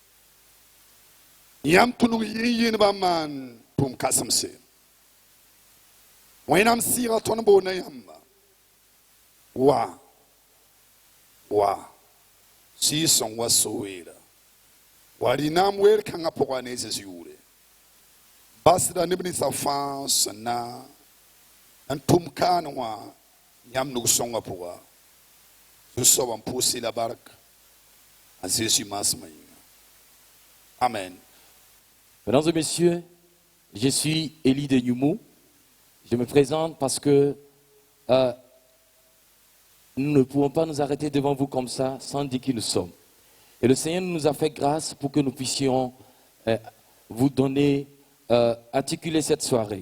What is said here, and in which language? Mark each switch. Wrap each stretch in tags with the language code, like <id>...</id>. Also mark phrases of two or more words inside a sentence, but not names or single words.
<mos>yãmb tũnug yɩn-yɩnbã maan tʋʋm kãsemse wẽnnaam sɩɩga tõnd boona yãmba wa sɩɩ-sõng wa so-weera wa rɩ-naam weer kãngã pʋga ne Zeezi yʋʋre basda neb ninsã fãa sẽn na n tʋm kaan wã yãmb nug-sõngã pʋga zu-soab n pʋʋs la bark a Jésus maasmã yĩnga. Amen.</mos> <fr>Mesdames et messieurs, je suis Élie de Nyumou. Je me présente parce que nous ne pouvons pas nous arrêter devant vous comme ça sans dire qui nous sommes. Et le Seigneur nous a fait grâce pour que nous puissions vous donner, articuler cette soirée.</fr>